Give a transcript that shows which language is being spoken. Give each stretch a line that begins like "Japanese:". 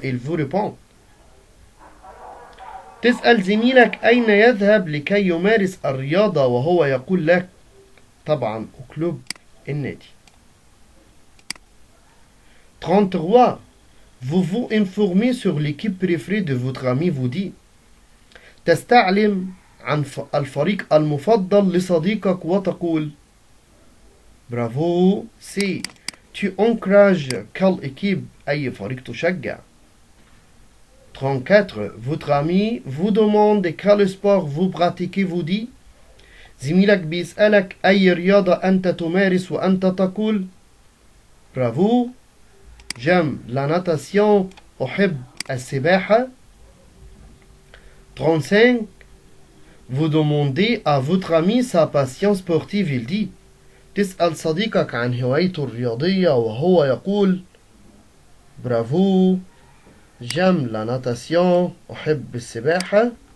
French: Il vous répond.
Arabic: تسأل زميلك أين يذهب لكي يمارس الرياضة وهو يقول لك. طبعا كلوب النادي. 33.
French: Vous vous informez sur l'équipe préférée de votre ami. Vous dit.
Arabic: تستعلم عن الفريق المفضل لصديقك وتقول. برافو. سي.
French: Tu encourages quelle équipe.
Arabic: أي فريق تشجع. 34.
French: Votre ami vous demande quel sport vous pratiquez. Vous dit.
Arabic: زميلك بيسألك أي رياضة أنت تمارس وأنت تقول. برافو.
French: j'aime la natation
Arabic: أحب السباحة.
French: 35 vous demandez à votre ami sa passion sportive il dit
Arabic: تسأل صديقك عن هوايته الرياضية وهو يقول برافو
French: j'aime la natation
Arabic: أحب السباحة.